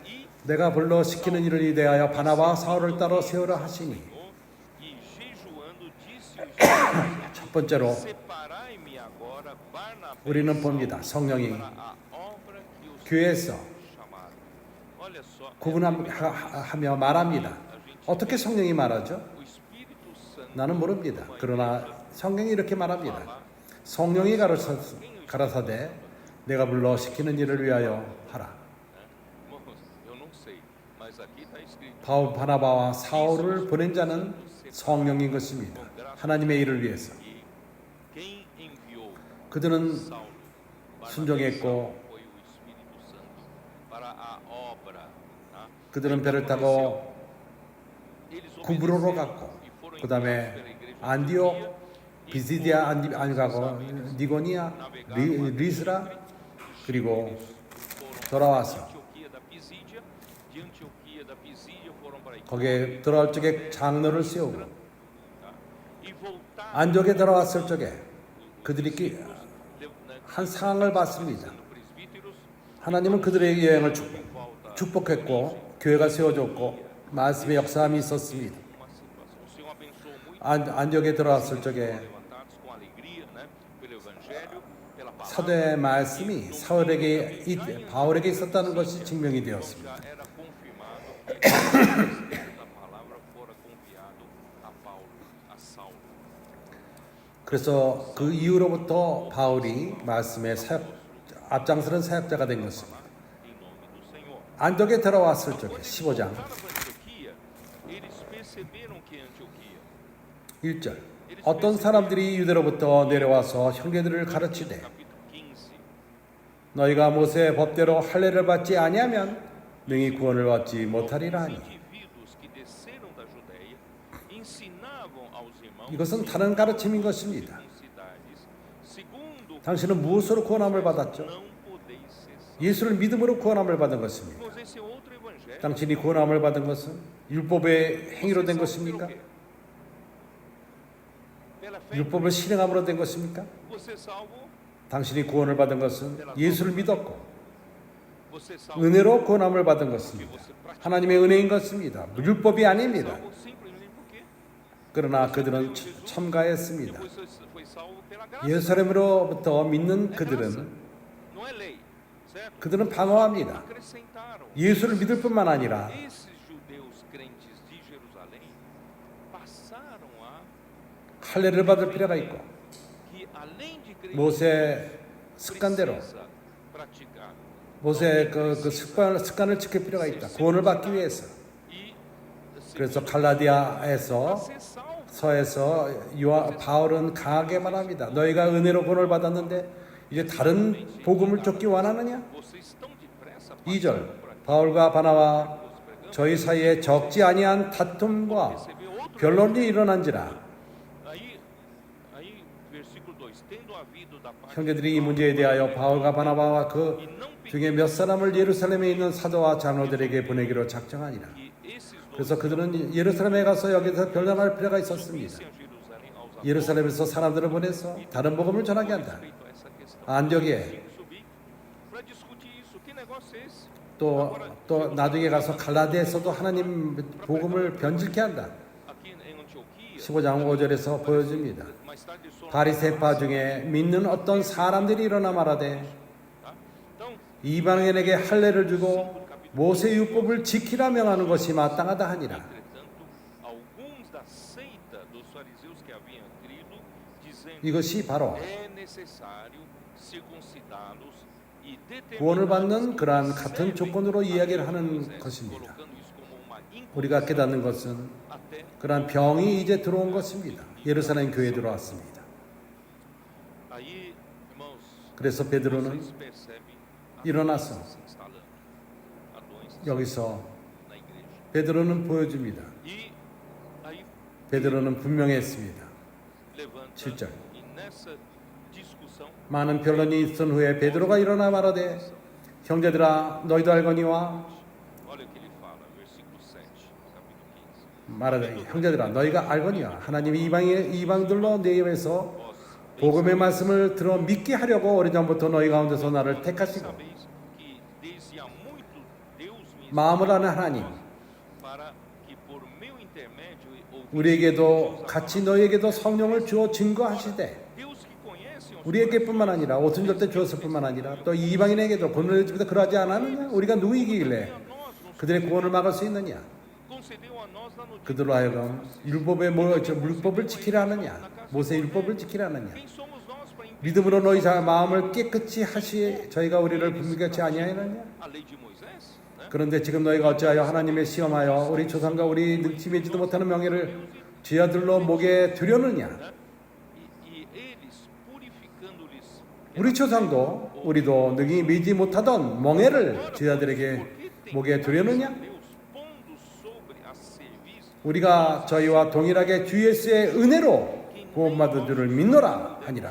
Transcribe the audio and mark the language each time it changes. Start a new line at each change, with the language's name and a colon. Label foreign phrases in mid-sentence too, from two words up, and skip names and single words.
Portuguese: e
Korean: 내가 불러 시키는 일을 이대하여 바나바와 사울을 따로 세우라 하시니
Portuguese: e jejuando disse o Espírito
Korean: 첫 번째로
Portuguese: separai-me agora Barnabé
Korean: 우리는 봅니다. 성령이
Portuguese: para a obra que os
Korean: 교회에서
Portuguese: chamaram. Olha só,
Korean: 구분하며 말합니다. 어떻게 성령이 말하죠?
Portuguese: o Espírito Santo
Korean: 나는 모릅니다. 그러나 성령이 이렇게 말합니다. 성령이 가라사대 내가 불러 시키는 일을 위하여 하라.
Portuguese: Irmãos, eu não sei, mas aqui está escrito
Korean: 바울 바나바와 사울을 보낸 자는 성령인 것입니다. 하나님의 일을 위해서. que quem enviou 그들은 Saulo, Barnabé 순종했고
Portuguese: foi o Espírito Santo para a obra. Tá?
Korean: 그들은 배를 타고
Portuguese: Eles
Korean: 구브로로
Portuguese: obedeceram
Korean: 갔고
Portuguese: e foram
Korean: 그 다음에
Portuguese: enviados pela igreja
Korean: 안디옥
Portuguese: Antioquia e
Korean: 비시디아
Portuguese: foram
Korean: 안 가고 니고니아 리스라 그리고
Portuguese: foram
Korean: 돌아와서
Portuguese: Antioquia da Pisídia, de Antioquia da Pisídia foram para
Korean: 거기에 들어올 적에 장로를 세우고
Portuguese: tá? E voltaram
Korean: 안디옥에 들어왔을 적에 그들이
Portuguese: né,
Korean: 한 상황을 봤습니다.
Portuguese: sendo presbíteros,
Korean: 하나님은 그들의 여행을
Portuguese: volta
Korean: 축복했고 교회가 세워졌고 말씀의 역사함이 있었습니다.
Portuguese: uma situação. O Senhor abençoou muito
Korean: 안디옥에 들어왔을 적에
Portuguese: levantados com alegria, né, pelo evangelho, pela palavra.
Korean: 사도의 말씀이 바울에게 있었다는 것이 증명이 되었습니다.
Portuguese: Já era confirmado que o da palavra fora confiado a Paulo, a Saulo.
Korean: 그래서 그 이후로부터 바울이 말씀의 앞장서는 사역자가 된 것입니다.
Portuguese: Em nome do Senhor.
Korean: 안디옥에 들어왔을 적에 15장
Portuguese: Voltaram para Antioquia, eles perceberam que Antioquia
Korean: 1절 어떤 사람들이 유대로부터 내려와서 형제들을 가르치되
Portuguese: capítulo 15.
Korean: 너희가 모세의 법대로 할례를 받지 아니하면 능히 구원을 받지 못하리라 하니
Portuguese: Indivíduos que desceram da Judeia ensinavam aos irmãos
Korean: 이것은 다른 가르침인 것입니다.
Portuguese: em cidades, segundo
Korean: 당신은 무엇으로 구원함을 받았죠?
Portuguese: não podeis ser salvos.
Korean: 예수를 믿음으로 구원함을 받은 것입니다.
Portuguese: Irmãos, esse é outro evangelho.
Korean: 당신이 구원함을 받은 것은 율법의 행위로 된 것입니까?
Portuguese: Pela fé,
Korean: 율법을 실행함으로 된 것입니까?
Portuguese: você é salvo,
Korean: 당신이 구원을 받은 것은 예수를 믿었고
Portuguese: você é salvo,
Korean: 은혜로 구원함을 받은 것입니다.
Portuguese: você pratica
Korean: 하나님의 은혜인 것입니다. 율법이 아닙니다.
Portuguese: salvo simplesmente porque
Korean: 그러나 그들은 첨가했습니다.
Portuguese: Depois foi salvo pela graça.
Korean: 예루살렘으로부터 믿는 그들은
Portuguese: Não é lei, certo?
Korean: 그들은 방어합니다.
Portuguese: Acrescentaram.
Korean: 예수를 믿을 뿐만 아니라
Portuguese: Esses judeus crentes de Jerusalém passaram a
Korean: 할례를 받을 필요가 있고
Portuguese: que além de crer
Korean: 모세 습관대로
Portuguese: precisa praticar
Korean: 모세 그 습관을 지킬 필요가 있다. 구원을 받기 위해서.
Portuguese: e
Korean: 그래서 갈라디아에서
Portuguese: ser salvo.
Korean: 서에서 바울은 강하게 말합니다. 너희가 은혜로 구원을 받았는데 이제 다른 복음을 쫓기 원하느냐?
Portuguese: Vocês estão depressa
Korean: 2절 바울과 바나바 저희 사이에 적지 아니한 다툼과 변론이 일어난지라.
Portuguese: Aí versículo 2, tendo havido da parte
Korean: 형제들이 이 문제에 대하여 바울과 바나바와 그 중에 몇 사람을 예루살렘에 있는 사도와 장로들에게 보내기로 작정하니라.
Portuguese: que esses dois
Korean: 그래서 그들은 예루살렘에 가서 여기서 변론할 필요가 있었습니다.
Portuguese: subissem a Jerusalém aos
Korean: 예루살렘에서 사람들을 보내서 다른 복음을 전하게 한다.
Portuguese: respeito a essa questão.
Korean: 안디옥에
Portuguese: Tem que subir para discutir isso. Que negócio é esse?
Korean: 또 나중에 가서 갈라디아에서도 하나님 복음을 변질케 한다.
Portuguese: Aqui em Antioquia,
Korean: 15장 5절에서 보여줍니다.
Portuguese: mais tarde só.
Korean: 바리새파 중에 믿는 어떤 사람들이 일어나 말하되
Portuguese: Tá? Então,
Korean: 이방인에게 할례를 주고 모세 율법을 지키라 명하는 것이 마땅하다 하니라.
Portuguese: entretanto, alguns da seita dos fariseus que haviam crido, dizendo
Korean: 이것이 바로
Portuguese: é necessário circuncidá-los e
Korean: 구원을 받는
Portuguese: determinar
Korean: 그러한 같은 조건으로 이야기를 하는 것입니다.
Portuguese: colocando isso como uma
Korean: 우리가 깨닫는 것은
Portuguese: até
Korean: 그러한 병이 이제 들어온 것입니다. 예루살렘 교회에 들어왔습니다.
Portuguese: aí, irmãos,
Korean: 그래서 베드로는
Portuguese: vocês percebem a
Korean: 일어나서
Portuguese: doença se instalando. A doença
Korean: 여기서
Portuguese: na igreja.
Korean: 베드로는 보여줍니다.
Portuguese: E aí
Korean: 베드로는 분명했습니다.
Portuguese: levanta
Korean: 7절.
Portuguese: e nessa discussão
Korean: 많은 변론이 있은 후에 베드로가 일어나 말하되 형제들아 너희도 알거니와
Portuguese: olha o que ele fala, versículo 7, capítulo 15.
Korean: 말하되 형제들아 너희가 알거니와 하나님이 이방들로 내 입에서 복음의 말씀을 들어 믿게 하려고 오래전부터 너희 가운데서 나를 택하시고
Portuguese: Sabeis que desde há muito Deus me
Korean: 마음을 아는 하나님
Portuguese: para que por meu intermédio
Korean: 우리에게도 같이 너희에게도 성령을 주어 증거하시되
Portuguese: Deus que conhece os
Korean: 우리에게뿐만 아니라 오순 절때 주었을 뿐만 아니라 또 이방인에게도 권을 주기도 그러하지 않았느냐? 우리가 누구이길래 그들의 구원을 막을 수 있느냐? concedeu a nós na notícia. 그들로 하여금 율법을 지키라 하느냐? 모세 율법을 지키라 하느냐?
Portuguese: Quem somos nós para impedir
Korean: 믿음으로 너희 마음을 깨끗이 하시 저희가 우리를 분명하지 아니하느냐?
Portuguese: a lei de Moisés? Né?
Korean: 그런데 지금 너희가 어찌하여 하나님의 시험하여 우리 조상과 우리 능치매지도 못하는 명예를 지 아들로 목에 두려느냐?
Portuguese: E eles purificando-lhes
Korean: 우리 조상도 우리도 능히 매지 못하던 멍에를 지 아들에게 목에 두려느냐?
Portuguese: Deus pondo sobre a serviço
Korean: 우리가 저희와 동일하게 주 예수의 은혜로 구원받은 줄을 믿노라 하니라.